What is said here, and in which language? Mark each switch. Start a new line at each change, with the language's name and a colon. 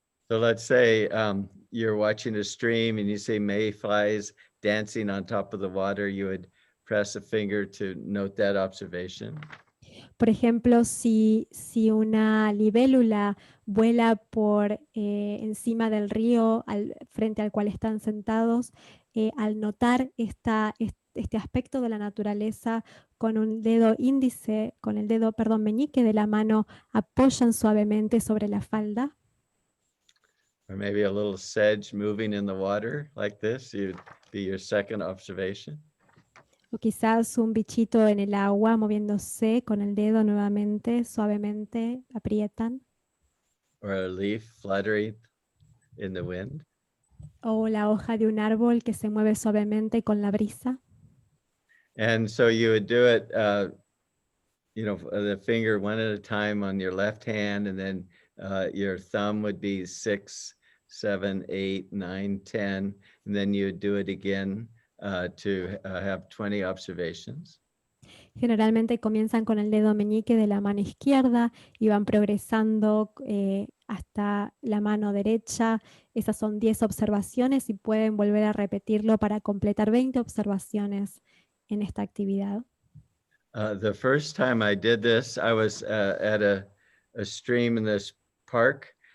English: So let's say you're watching a stream and you see mayflies dancing on top of the water. You would press a finger to note that observation.
Spanish: Por ejemplo, si una libélula vuela por encima del río frente al cual están sentados, al notar este aspecto de la naturaleza, con un dedo índice, con el dedo, meñique de la mano, apoyan suavemente sobre la falda.
English: Or maybe a little sedge moving in the water like this, you'd be your second observation.
Spanish: O quizás un bichito en el agua moviéndose con el dedo nuevamente, suavemente, aprietan.
English: Or a leaf fluttering in the wind.
Spanish: O la hoja de un árbol que se mueve suavemente con la brisa.
English: And so you would do it, the finger one at a time on your left hand, and then your thumb would be 6, 7, 8, 9, 10, and then you would do it again to have 20 observations.
Spanish: Generalmente comienzan con el dedo meñique de la mano izquierda y van progresando hasta la mano derecha. Esas son 10 observaciones y pueden volver a repetirlo para completar 20 observaciones en esta actividad.
English: The first time I did this, I was at a stream in this park.